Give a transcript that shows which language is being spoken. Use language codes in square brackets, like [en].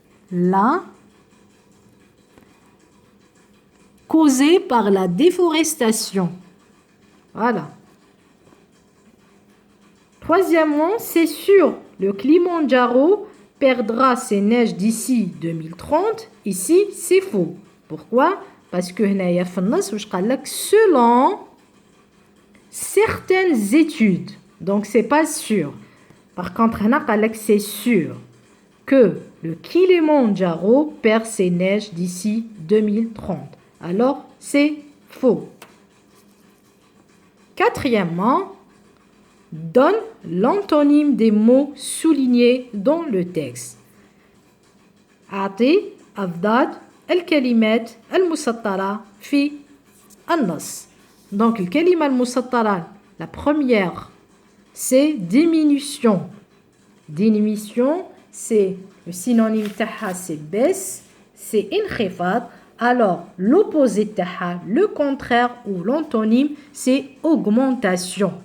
[fr] La causée par la déforestation. Voilà. Troisièmement, c'est sûr, le Kilimandjaro perdra ses neiges d'ici 2030. Ici, c'est faux. Pourquoi? Parce que [ar] هنايا في النص واش قال لك [fr] selon certaines études. Donc c'est pas sûr. Par contre [ar] هنا قال لك [fr] c'est sûr que le Kilimandjaro perd ses neiges d'ici 2030. Alors c'est faux. Quatrièmement, donne l'antonyme des mots soulignés dans le texte. [ar] أعطي أضداد الكلمات المسطرة في النص. [fr] Donc [ar] الكلمة المسطرة [fr] la première c'est diminution. Diminution c'est le synonyme تاعها c'est baisse, c'est انخفاض. Alors l'opposé تاعها, le contraire ou l'antonyme c'est augmentation.